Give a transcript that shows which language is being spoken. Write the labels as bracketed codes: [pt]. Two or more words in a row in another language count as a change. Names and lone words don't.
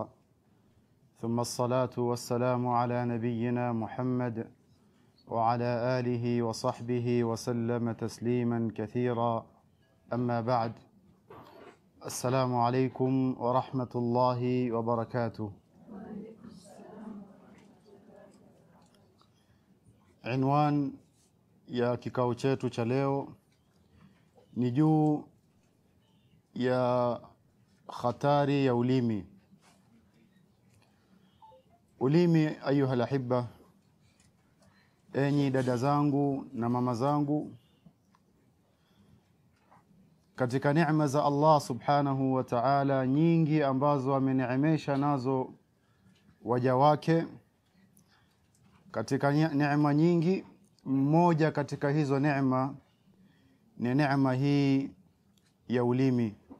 [ar] ثم الصلاة والسلام على نبينا محمد وعلى آله وصحبه وسلم تسليما كثيرا. أما بعد، السلام عليكم ورحمة الله وبركاته. [sw] عنوان ya kikao chetu cha leo ni juu ya hatari ya ulimi. Ulimi [ar] أيها الأحبة, [sw] enyi dada zangu na mama zangu, katika neema za [ar] الله سبحانه وتعالى [sw] nyingi ambazo ameneemesha nazo waja wake, katika neema nyingi, mmoja katika hizo neema ni neema hii ya ulimi.